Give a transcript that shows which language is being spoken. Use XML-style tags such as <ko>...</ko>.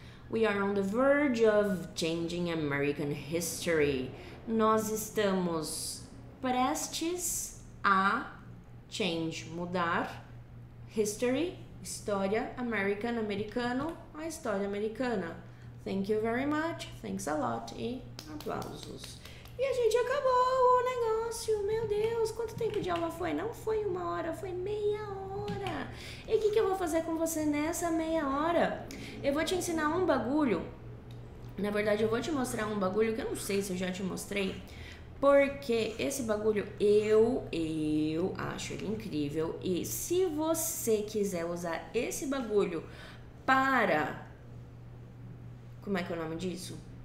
<en>We are on the verge of changing American history.</en> <pt>Nós estamos prestes a change, mudar, history, história, American, americano, a história americana.</pt> <en>Thank you very much, thanks a lot</en> <pt>e aplausos. E a gente acabou o negócio, meu Deus, quanto tempo de aula foi? Não foi 1 hora, foi meia hora. E o que eu vou fazer com você nessa meia hora? Eu vou te ensinar um bagulho, na verdade eu vou te mostrar um bagulho que eu não sei se eu já te mostrei, porque esse bagulho eu acho ele incrível e se você quiser usar esse bagulho para, como é que é o nome disso?</pt>